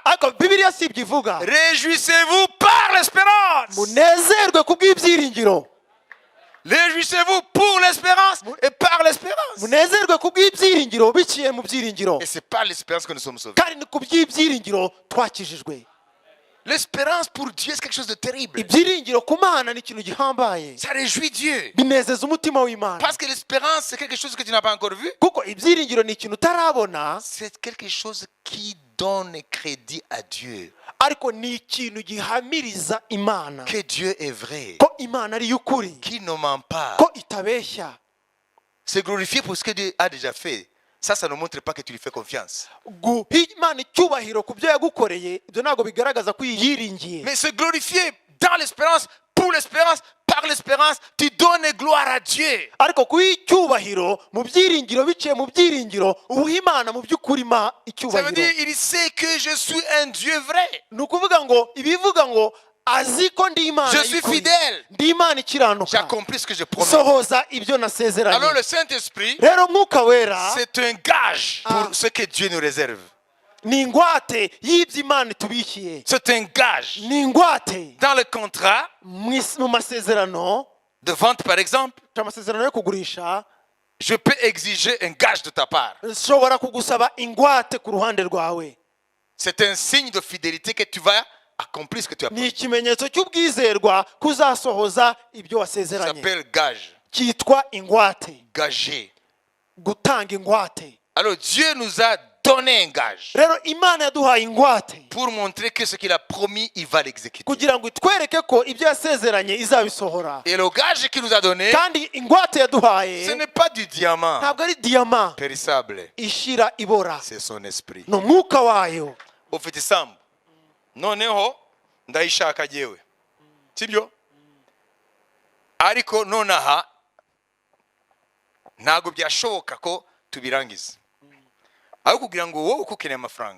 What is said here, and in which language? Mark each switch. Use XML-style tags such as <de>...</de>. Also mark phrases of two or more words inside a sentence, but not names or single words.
<rw>ariko Bibiliya si ibyo ivuga.</rw> <fr>Réjouissez-vous par l'espérance.</fr> <rw>Munezerwe kubw'ibyiringiro,</rw> <fr>Réjouissez-vous pour l'espérance et par l'espérance.</fr> <rw>munezerwe kubw'ibyiringiro biciye mu byiringiro,</rw> <fr>Et c'est par l'espérance que nous sommes sauvés.</fr> <rw>kandi ni ku by'ibyiringiro twakijijwe.</rw> <fr>L'espérance pour Dieu, c'est quelque chose de terrible.</fr> <rw>Ibyiringiro ku Mana ni ikintu gihambaye,</rw> <fr>Ça réjouit Dieu.</fr> <rw>binezeza umutima w'Imana,</rw> <fr>Parce que l'espérance, c'est quelque chose que tu n'as pas encore vu.</fr> <rw>kuko ibyiringiro ni ikintu utarabona,</rw> <fr>C'est quelque chose qui donne crédit à Dieu.</fr> <rw>ariko ni ikintu gihamiriza Imana</rw> <fr>Que Dieu est vrai.</fr> <rw>ko Imana ari y'ukuri,</rw> <fr>Qu'il ne ment pas.</fr> <rw>ko itabeshya.</rw> <fr>C'est glorifié pour ce que Dieu a déjà fait. Ça ne montre pas que tu lui fais confiance.</fr> <rw>Guha Imana icyubahiro ku byo yagukoreye, ibyo ntabwo bigaragaza ko yiringiye,</rw> <fr>Mais se glorifier dans l'espérance, pour l'espérance, par l'espérance, tu donnes gloire à Dieu.</fr> <rw>ariko kuha icyubahiro mu byiringiro biciye mu byiringiro uha Imana mu by'ukuri</rw> <fr>Ça veut</fr> <rw>icyubahiro.</rw> <fr>dire il sait que je suis un Dieu vrai.</fr> <rw>Ni ukuvuga ngo ibivuga ngo azi ko ndi Imana</rw> <fr>Je suis</fr> <rw>y'ukuri,</rw> <fr>fidèle.</fr> <rw>ndi Imana ikiranuka,</rw> <fr>J'accomplis ce que je promets.</fr> <rw>sohoza ibyo</rw> <fr>Alors</fr> <rw>nasezeranye.</rw> <fr>le Saint-Esprit,</fr> <rw>Rero Mwuka Wera</rw> <fr>c'est un gage pour ce que Dieu nous réserve.</fr> <rw>ni ingwate y'ibyo Imana itubikiye,</rw> <fr>C'est un gage.</fr> <rw>ni ingwate</rw> <fr>Dans le contrat</fr> <rw>mu masezerano,</rw> <fr>de vente, par exemple,</fr> <rw>amasezerano yo kugurisha,</rw> <fr>je peux exiger un gage de ta part.</fr> <rw>nshobora kugusaba ingwate ku ruhande rwawe.</rw> <fr>C'est un signe de fidélité que tu vas accomplir ce que tu as</fr> <rw>Ni</rw> <fr>promis.</fr> <rw>ikimenyetso cy'ubwizerwa kuzasohoza ibyo</rw> <fr>Ça</fr> <rw>wasezeranye,</rw> <fr>s'appelle gage.</fr> <rw>cyitwa ingwate,</rw> <fr>Gagé.</fr> <rw>gutanga ingwate.</rw> <fr>Alors Dieu nous a donné un gage</fr> <rw>rero imana yaduhaye ingwate</rw> <fr>pour montrer que ce qu'il a promis, il va l'exécuter.</fr> <rw>kugira ngo itwereke ko ibyo yasezeranye izabisohora.</rw> <fr>Et le gage qu'il nous a donné,</fr> <rw>kandi ingwate</rw> <fr>ce</fr> <rw>yaduhaye</rw> <fr>n'est pas du diamant</fr> <rw>ntabwo ari diyama</rw> <fr>périssable,</fr> <rw>ishira ibora,</rw> <fr>c'est son esprit.</fr> <rw>ni umwuka wayo. Ufite isambu noneho ndayishaka jewe, sibyo? Ariko nonaha ntabwo byashoboka ko tubirangiza, aho kugira ngo wowe uko ukeneye amafaranga,</rw>